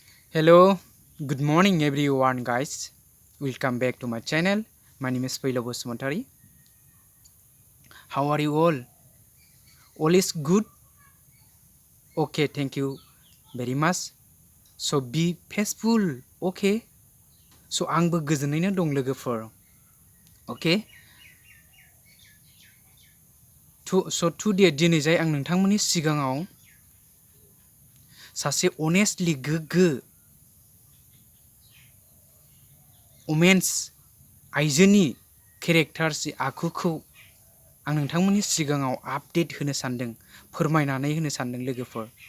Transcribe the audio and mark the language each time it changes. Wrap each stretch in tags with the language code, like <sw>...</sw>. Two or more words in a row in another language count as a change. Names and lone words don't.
<en>Hello, good morning everyone guys. Welcome back to my channel. My name is Fwilao Basumatary. How are you all? All is good? Okay, thank you very much. So be peaceful, okay?</en> <brx>So आंबो गोजोनैनो दं लोगोफोर.</brx> <en>Okay?</en> <brx>Today दिनै जाय आं नोंथांमोननि सिगाङाव सासे honestly गोग्गो वुमेन्स आइजोनि केरेक्टार जि आखुखौ आं नोंथांमोननि सिगाङाव आपडेट होनो सानदों, फोरमायनानै होनो सानदों लोगोफोर.</brx>